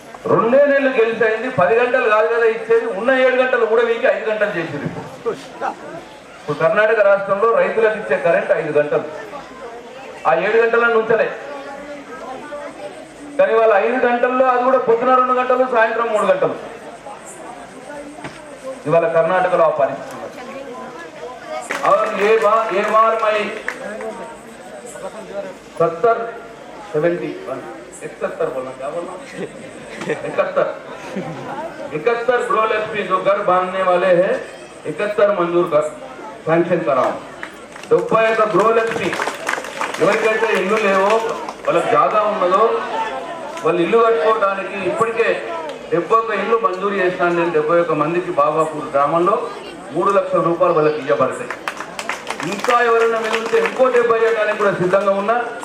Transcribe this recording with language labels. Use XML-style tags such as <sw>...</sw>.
<te>2 నెలలు గెలిచి అయింది. 10 గంటలు కాదు కదా ఇచ్చేది, ఉన్న 7 గంటలు కూడా వీకి 5 గంటలు చేసిరు. ఇప్పుడు కర్ణాటక రాష్ట్రంలో రైతులకు ఇచ్చే కరెంట్ 5 గంటలు, ఆ 7 గంటలను ఉంచలే. కానీ వాళ్ళ 5 గంటల్లో అది కూడా పొద్దున 2 గంటలు, సాయంత్రం 3 గంటలు. ఇవాళ కర్ణాటకలో ఆ పరిస్థితి.</te> <hi>और ये बार मैं 71 बोलना, क्या बोलना, 71 गृहलक्ष्मी जो घर बांधने वाले हैं 71 मंजूर कर శాంక్షన్ कराओ.</hi> <te>71 గృహలక్ష్మి ఎవరికైతే ఇల్లు లేవో, వాళ్ళకి జాగా ఉన్నదో, వాళ్ళు ఇల్లు కట్టుకోవడానికి ఇప్పటికే 71 ఇల్లు మంజూరు చేసినాను నేను. 71 మందికి బాబాపూర్ గ్రామంలో 3 లక్షల రూపాయలు వాళ్ళకి ఇవ్వబడతాయి. ఇంకా ఎవరైనా మిగిలితే ఇంకో 70 ఇవ్వడానికి కూడా సిద్ధంగా ఉన్నా.</te>